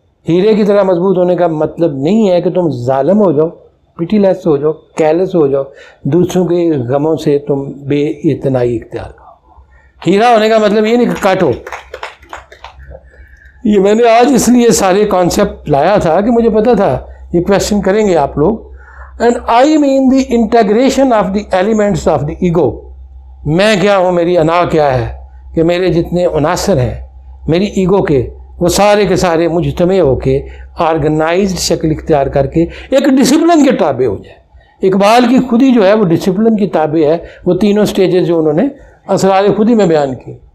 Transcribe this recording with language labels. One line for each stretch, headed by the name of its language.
Urdu: ہیرے کی طرح مضبوط ہونے کا مطلب نہیں ہے کہ تم ظالم ہو جاؤ، پیٹیلیس ہو جاؤ، کیرلیس ہو جاؤ، دوسروں کے غموں سے تم بے اعتنائی اختیار کرو. ہیرا ہونے کا مطلب یہ نہیں کہ کاٹو. یہ میں نے آج اس لیے سارے کانسیپٹ لایا تھا کہ مجھے پتا تھا یہ کویشچن کریں گے آپ لوگ.
English: And I mean the integration of the elements of the ego.
Urdu: میں کیا ہوں، میری انا کیا ہے، کہ میرے جتنے عناصر ہیں میری ایگو کے وہ سارے کے سارے مجتمع ہو کے آرگنائزڈ شکل اختیار کر کے ایک ڈسپلن کے تابع ہو جائے. اقبال کی خودی جو ہے وہ ڈسپلن کی تابع ہے. وہ تینوں سٹیجز جو انہوں نے اسرار خودی میں بیان کی.